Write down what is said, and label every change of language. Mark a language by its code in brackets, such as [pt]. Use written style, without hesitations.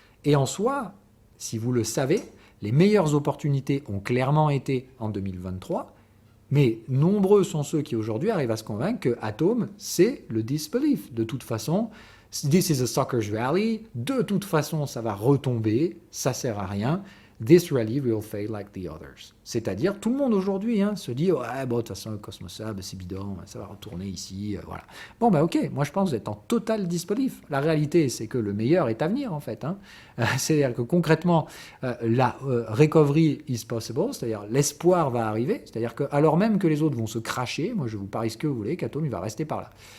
[fr] Et en soi, si vous le savez, les meilleures opportunités ont clairement été en 2023, mais nombreux sont ceux qui aujourd'hui arrivent à se convaincre que Atom, c'est le disbelief. De toute façon, [en] this is a sucker's rally, [fr] de toute façon ça va retomber, ça sert à rien. [en] This rally will fail like the others. [fr] C'est-à-dire, tout le monde aujourd'hui se dit « Ouais, bon, de toute façon, le Cosmos Hub, c'est bidon, ça va retourner ici, voilà. » Bon, ok, moi je pense que vous êtes en total disbelief. La réalité, c'est que le meilleur est à venir, en fait. C'est-à-dire que concrètement, la [en] recovery is possible, [fr] c'est-à-dire l'espoir va arriver, c'est-à-dire que alors même que les autres vont se cracher, moi je vous parie ce que vous voulez, qu'Atom, il va rester par là.